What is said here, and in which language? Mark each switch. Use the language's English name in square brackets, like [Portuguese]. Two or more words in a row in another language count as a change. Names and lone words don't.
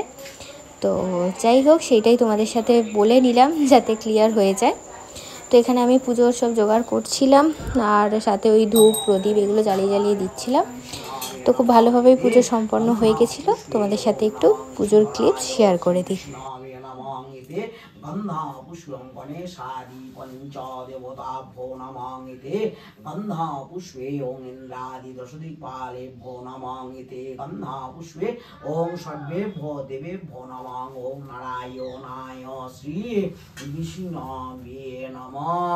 [Bangla] তো যাই হোক, সেইটাই তোমাদের সাথে বলে নিলাম যাতে ক্লিয়ার হয়ে যায়। তো এখানে আমি পুজোর সব জোগাড় করছিলাম, আর সাথে ওই ধূপ প্রদীপ এগুলো জ্বালিয়ে জ্বালিয়ে দিচ্ছিলাম। তো তো খুব ভালোভাবেই পুজো সম্পন্ন হয়ে গেছিলো। তোমাদের সাথে একটু পুজোর [English] clips share [Bangla] করে দিই। [Sanskrit] गंधा पुष्पं गणेशादि पंचदेवताभ्यो नमः इति गंधा पुष्पे ओं इंद्रादि दशदिक्पालेभ्यो नमः इति गंधा पुष्पे ओं सर्वेभ्यो देवेभ्यो नमः ओं नारायणाय श्री विष्णवे नमः।